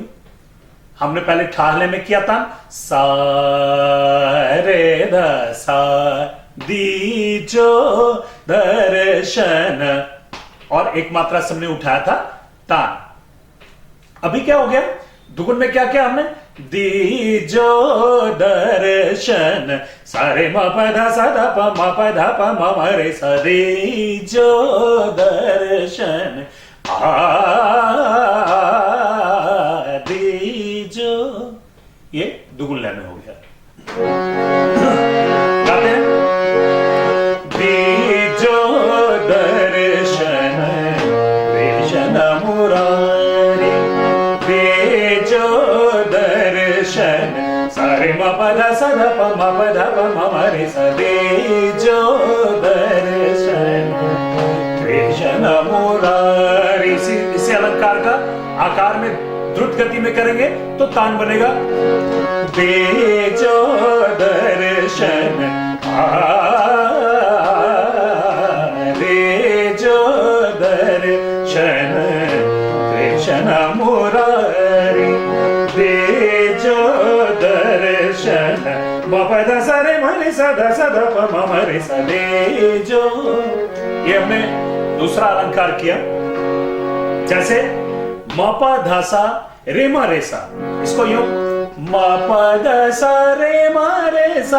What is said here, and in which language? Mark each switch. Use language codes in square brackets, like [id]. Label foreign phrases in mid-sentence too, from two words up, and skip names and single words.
[hi] हमने पहले ठाहले में किया था सा रे ध सा दीजो दर्शन, और एक मात्रा से हमने उठाया था तान। अभी क्या हो गया? दुगुन में क्या किया हमने? दीजो दर्शन सारे मा प ध सा ध प मा प ध प म म रे सा दीजो दर्शन दीजो। ये दुगुन लय में हो गया। गाते हैं दीजो दर्शन कृष्ण मुरारी दीजो दर्शन सारे मा प ध सा ध प मा प ध प म म रे सा दीजो दर्शन कृष्ण मुरारी। इसी अलंकार का आकार में द्रुत गति में करेंगे तो तान बनेगा दीजो दर्शन दीजो दर्शन कृष्ण मुरारी दीजो दर्शन मा प ध सा रे म रे सा ध सा ध प म म रे सा दीजो। ये हमने दूसरा अलंकार किया। जैसे मा प ध सा रे मा रे सा, इसको यूं मा प ध सा रे मा रे सा।